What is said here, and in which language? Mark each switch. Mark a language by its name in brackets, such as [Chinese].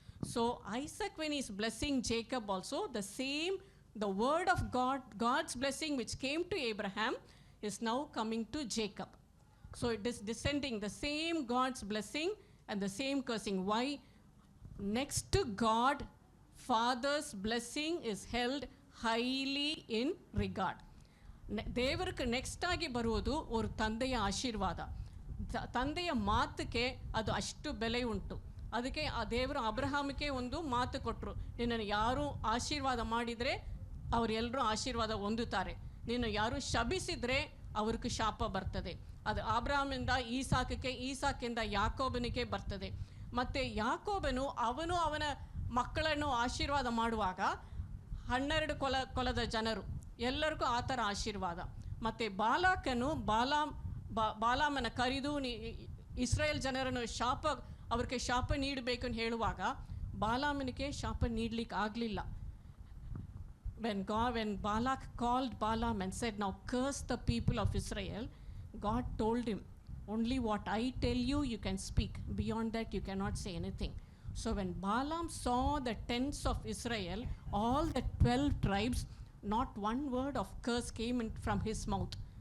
[English] So Isaac, when he's blessing Jacob also, the word of God, God's blessing which came to Abraham is now coming to Jacob. So it is descending, the same God's blessing and the same cursing. Why? Next to God, Father's blessing is held highly in regard. [Kannada] ದೇವರಿಗೆ next ಆಗಿ ಬರುವುದು ಒಂದು ತಂದೆಯ ಆಶೀರ್ವಾದ. ತಂದೆಯ ಮಾತಕ್ಕೆ ಅದು ಅಷ್ಟು ಬೆಲೆ ಉಂಟು. ಅದಕ್ಕೆ ಆ ದೇವರು ಅಬ್ರಹಾಮಕ್ಕೆ ಒಂದು ಮಾತು ಕೊಟ್ಟರು, ನಿನ್ನನ್ನು ಯಾರು ಆಶೀರ್ವಾದ ಮಾಡಿದರೆ ಅವರೆಲ್ಲರೂ ಆಶೀರ್ವಾದ ಹೊಂದುತ್ತಾರೆ, ನೀನು ಯಾರು ಶಪಿಸಿದರೆ ಅವ್ರಿಗೆ ಶಾಪ ಬರ್ತದೆ. ಅದು ಅಬ್ರಹಾಮಿಂದ ಈಸಾಕಕ್ಕೆ, ಈಸಾಕಿಂದ ಯಾಕೋಬನಿಗೆ ಬರ್ತದೆ. ಮತ್ತು ಯಾಕೋಬನು ಅವನ ಮಕ್ಕಳನ್ನು ಆಶೀರ್ವಾದ ಮಾಡುವಾಗ 12 ಕುಲದ ಜನರು ಎಲ್ಲರಿಗೂ ಆ ಥರ ಆಶೀರ್ವಾದ. ಮತ್ತು ಬಾಲಾಕನು ಬಾಲಾಮನ ಕರೆದು ಇಸ್ರಾಯೇಲ್ ಜನರನ್ನು ಅವ್ರಿಗೆ ಶಾಪ ನೀಡಬೇಕು ಅಂತ ಹೇಳುವಾಗ ಬಾಲಾಮನಿಗೆ ಶಾಪ ನೀಡಲಿಕ್ಕೆ ಆಗಲಿಲ್ಲ. [English] When Balak called Balaam and said, now curse the people of Israel, God told him, only what I tell you, you can speak. Beyond that, you cannot say anything. So when Balaam saw the tents of Israel, all the 12 tribes, not one word of curse came from his mouth.